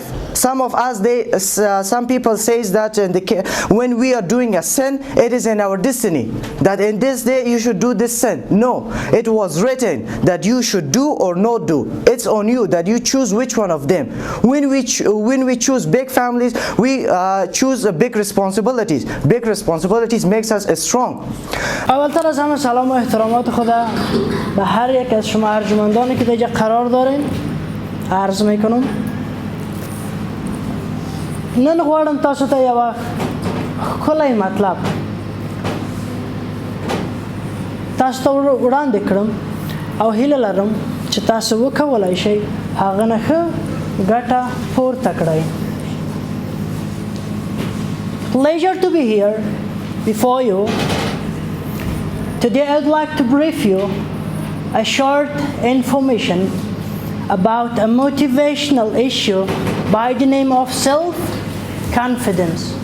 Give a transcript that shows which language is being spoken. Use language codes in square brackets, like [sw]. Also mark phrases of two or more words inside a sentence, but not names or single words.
[en] Some of us, some people says that when we are doing a sin, it is in our destiny, that in this day you should do this sin. No, it was written that you should do or not do. It's on you that you choose which one of them. When we choose big families, we choose big responsibilities. Big responsibilities makes us strong. [fa] اولتر از همه سلام و احترامات خدا به هر یک از شما ارجمندانی که اینجا قرار دارین عرض میکنم. [ps] نن غواړم تاسو ته یو ښکلی مطلب تاسو ته وړاندې کړم او هیله لرم چې تاسو وکولای شئ هغه نه ښه ګټه پورته کړئ. [en] Pleasure to be here before you. Today I'd like to brief you a short information about a motivational issue by the name of self-confidence.